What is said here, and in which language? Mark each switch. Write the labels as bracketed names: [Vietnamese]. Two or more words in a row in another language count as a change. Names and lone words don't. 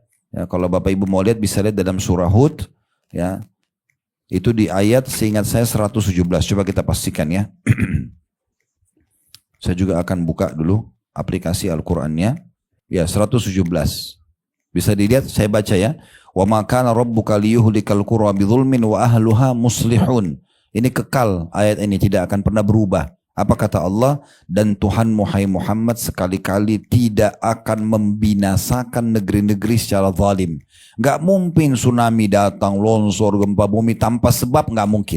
[Indonesian] Ya, kalau Bapak Ibu mau lihat bisa lihat dalam surah Hud. Ya. Itu di ayat seingat saya 117. Coba kita pastikan ya. Saya juga akan buka dulu aplikasi Al-Qur'annya. Ya 117. Bisa dilihat, saya baca ya. [Arabic] وما كان ربك ليهلك القرى بظلم وأهلها مصلحون. [Indonesian] Ini kekal, ayat ini tidak akan pernah berubah. Apa kata Allah? Dan Tuhanmu hai Muhammad sekali-kali tidak akan membinasakan negeri-negeri secara zalim. Gak mungkin tsunami datang, longsor, gempa bumi tanpa sebab, gak mungkin.